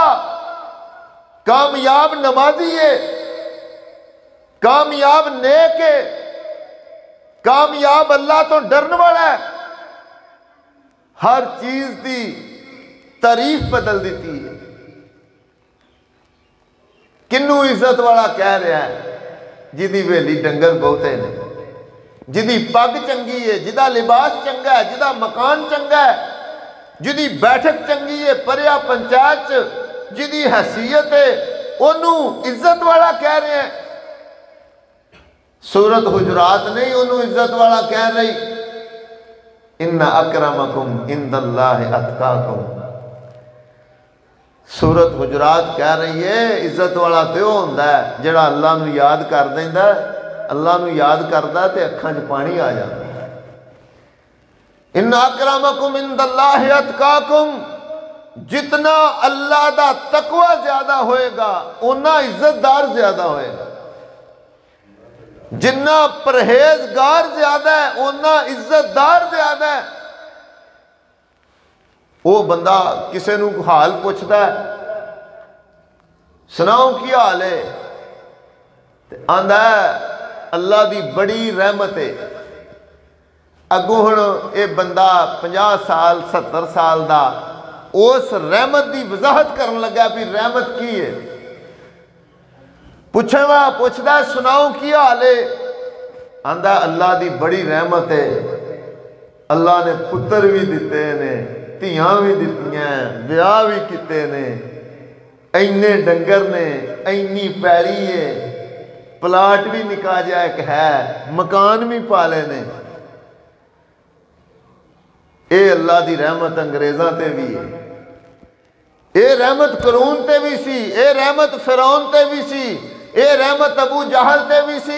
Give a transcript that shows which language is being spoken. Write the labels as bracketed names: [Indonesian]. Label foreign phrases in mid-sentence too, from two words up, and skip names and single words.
[Urdu] کامیاب نمازی ہے، کامیاب نیک ہے، کامیاب اللہ تو ڈرنے والا ہے. ہر چیز کی تعریف بدل دی ہے. [Punjabi] کنوں عزت والا کہہ رہا ہے? جدی ویلی ڈنگر بہتے نے، جدی پگ چنگی ہے، جدا لباس چنگا ہے، جدا مکان چنگا ہے، جدی بیٹھک چنگی ہے پریا پنچایت چ، جدی حیثیت ہے، اونوں عزت والا کہہ رہے ہیں. سورت حجرات نہیں اونوں عزت والا کہہ رہی. [Arabic] إن أكرمكم عند الله أتقاكم. [Punjabi] سورت حجرات کہہ رہی ہے عزت والا تو ہوندا ہے جیہڑا اللہ نوں یاد کر دیندا، اللہ نوں یاد کردا تے اکھاں 'چ پانی آ جاندا. [Arabic] إن أكرمكم عند الله أتقاكم. [Punjabi] جتنا اللہ دا تقویٰ زیادہ ہوئے گا اونا عزتدار زیادہ ہوئے گا. جنا پرہیزگار زیادہ ہے اونا عزتدار زیادہ ہے. وہ بندہ کسی نوں حال پچھدا ہے، سناؤ کی حال ہے، تے آندا ہے اللہ دی بڑی رحمت ہے. اگوں ہن یہ بندہ 50 سال 70 سال دا اس رحمت کی وضاحت کرن لگا بھی رحمت کی ہے. پوچھنے والا پوچھتا سناؤ کی حال ہے، آندا اللہ کی بڑی رحمت ہے. اللہ نے پتر بھی دتے نے، دھیاں بھی دتیاں، بیاہ بھی کیتے نے، انے ڈنگر نے، انی پیلی ہے، پلاٹ بھی نکا جا ایک ہے، مکان بھی پالے نے. یہ اللہ کی رحمت انگریزوں تے بھی ہے، یہ رحمت قارون تے بھی سی، یہ رحمت فرعون تے بھی سی، یہ رحمت ابو جہل تے بھی سی.